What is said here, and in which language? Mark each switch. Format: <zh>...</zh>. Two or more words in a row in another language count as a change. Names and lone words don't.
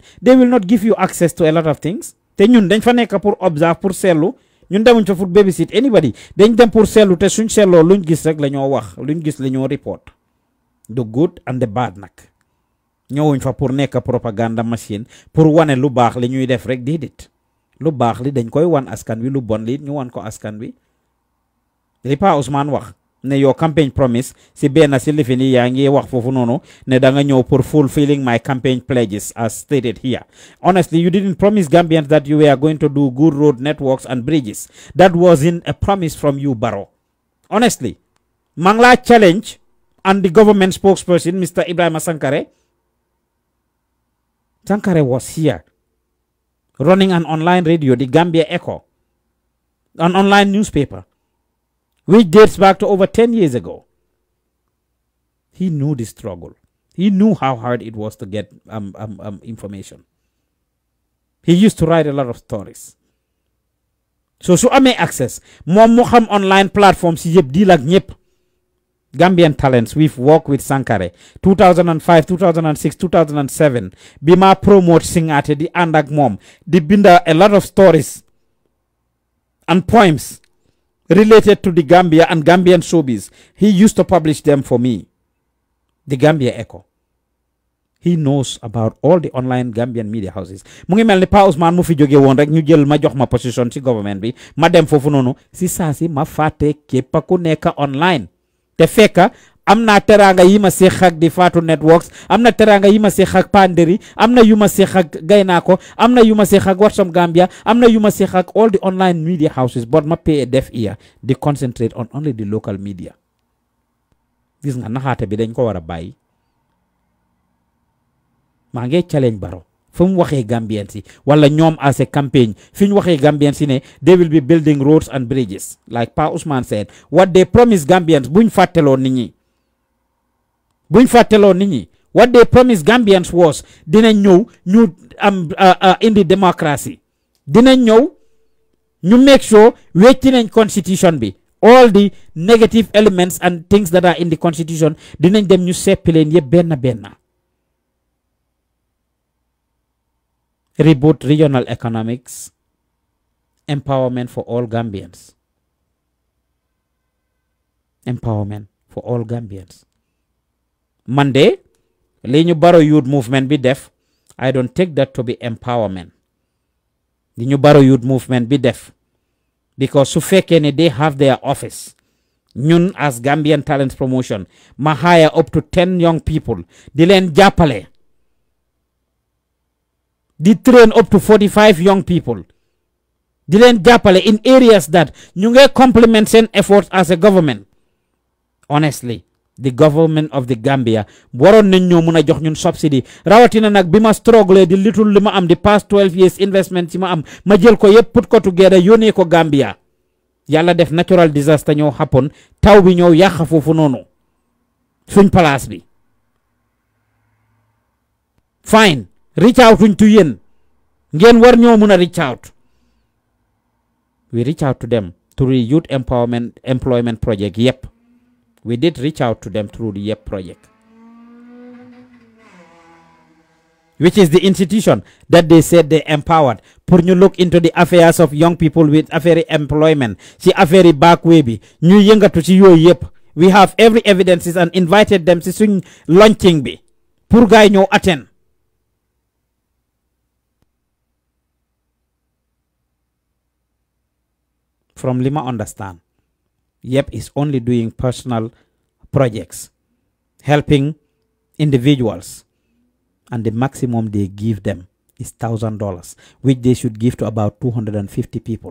<en>they will not give you access to a lot of things</en> <wo>te ñun dañ fa nekk pour observe pour seetlu ñun demuñ fa pour</wo> <en>babysit anybody</en> <wo>dañ dem pour seetlu te suñ seetloo luñ gis rek la ñoo wax luñ gis la ñoo report</wo> <en>the good and the bad</en> <wo>nag ñëwuñ fa pour nekk</wo> <en>propaganda machine</en> <wo>pour wane lu baax li ñuy def rek déedéet lu baax li dañ koy wan askan wi lu bon li ñu wan ko askan wi li Pa Ousmane wax ne</wo> <en>your campaign promise</en> <wo>si benn si lifi ni yaa ngi wax foofu noonu ne da nga ñëw pour</wo> <en>fulfilling my campaign pledges as stated here. Honestly, you didn't promise Gambians that you were going to do good road networks and bridges. That wasn't a promise from you, Barrow. Honestly, Mangla challenge and the government spokesperson, Mr. Ibrahima Sankare. Sankare was here running an online radio, the Gambia Echo, an online newspaper, which dates back to over 10 years ago. He knew the struggle. He knew how hard it was to get information. He used to write a lot of stories.</en> <wo>so su amee access moom mu xam</wo> <en>online platforms</en> <wo>yi yëpp deal ak ñëpp.</wo> <en>Gambian talents, we've worked with Sankare 2005, 2006, 2007.</en> <wo>Bima promote Singate di andak mom. Di binda</wo> <en>a lot of stories and poems related to the Gambia and Gambian showbiz. He used to publish them for me. The Gambia Echo. He knows about all the online Gambian media houses.</en> <wo>Mu ngi melni Pa Ousmane mu fi joge won rek ñu jël ma jox ma position ci government bi ma dem fofu nonu si saasi ma faté képp ku nekk online. Te fekka am na teranga yi ma seex ak di Fatou Networks am na teranga yi ma seex ak Panderi am na yu ma seex ak Gaynako am na yu ma seex ak WhatsApp Gambia am na yu ma seex ak</wo> <en>all the online media houses but</en> <wo>ma</wo> <en>pay a deaf ear</en> <wo>di</wo> <en>concentrate on only the local media.</en> <wo>Gis nga naxaate bi dañ ko war a bàyyi maa ngi challenge Barrow fu mu waxee Gambian si wala ñoom</wo> <en>as a campaign</en> <wo>fi ñu waxee Gambian si ne</wo> <en>they will be building roads and bridges like Pa Ousmane said what they promise Gambians</en> <wo>buñ fàtteloo nit</wo> <en>ñi what they promise Gambians was</en> <wo>dinañ ñëw ñu am indi</wo> <en>democracy</en> <wo>dinañ ñëw ñu</wo> <en>make sure</en> <wo>wecci nañ</wo> <en>constitution bi all the negative elements and things that are in the constitution</en> <wo>dinañ dem ñu seppi leen yëpp benn</wo> <en>reboot regional economics, empowerment for all Gambians. Empowerment for all Gambians. Monday,</en> <wo>li ñu Barrow Youth Movement bi def,</wo> <en>I don't take that to be empowerment.</en> <wo>Li ñu Barrow Youth Movement bi def, because su fekkee ne</wo> <en>they have their office. Ñun as Gambian Talents Promotion, ma hire up to 10 young people,</en> <wo>di leen jàppale.</wo> <en>Di train up to 45 young people.</en> <wo>Di leen jàppale</wo> <en>in areas that</en> <wo>ñu ngi</wo> <en>complement seen efforts as a government.</en> <wo>Honestly, the government of the Gambia waroon nañ ñoo mun a jox ñun subsidy rawatina nag bi ma struggle di little li ma am di past 12 years investment ci ma am ma jël ko yëpp put ko together yónnee ko Gambia. Yàlla def</wo> <en>natural disaster</en> <wo>ñoo happen taw bi ñëw yàq foofu noonu suñ place bi. Fine.</wo> <en>Reach out</en> <wo>to yéen ngeen war ñoo mun a</wo> <en>reach out. We reach out to them through the youth employment project. Yep, we did reach out to them through the YEP project, which is the institution that they said they empowered pour ñu look into the affairs of young people with affaire employment ci affaire back way</en> <wo>bi ñu yëngatu ci yooyu yëpp.</wo> <en>We have every evidences and invited them ci suñ launching bi</en> <wo>pour gaay ñoo</wo> <en>attend. From Lima understand, YEP is only doing personal projects, helping individuals, and the maximum they give them is $1,000, which they should give to about 250 people.</en>